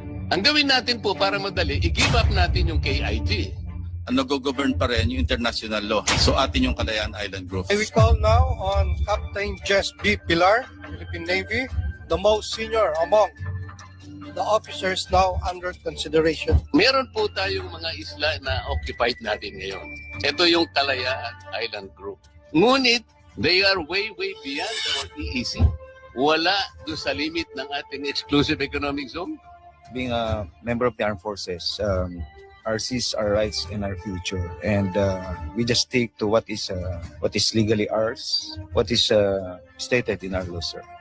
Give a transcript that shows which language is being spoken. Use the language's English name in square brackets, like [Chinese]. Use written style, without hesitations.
[Filipino] Ang gawin natin po para madali, i-give up natin yung KIG. Nag-govern pa rin yung international law. So atin yung Calayan Island Group. [English] I will call now on Captain Jess B. Pilar, Philippine Navy, the most senior among the officers now under consideration. [Filipino] Meron po tayong mga isla na occupied natin ngayon. Ito yung Calayan Island Group. [English] Ngunit, they are way beyond our EEZ. [Filipino] Wala doon sa limit ng ating exclusive economic zone. [English] Being a member of the armed forces, RCs, our rights, and our future. And we just stick to what is legally ours, what is stated in our law, sir.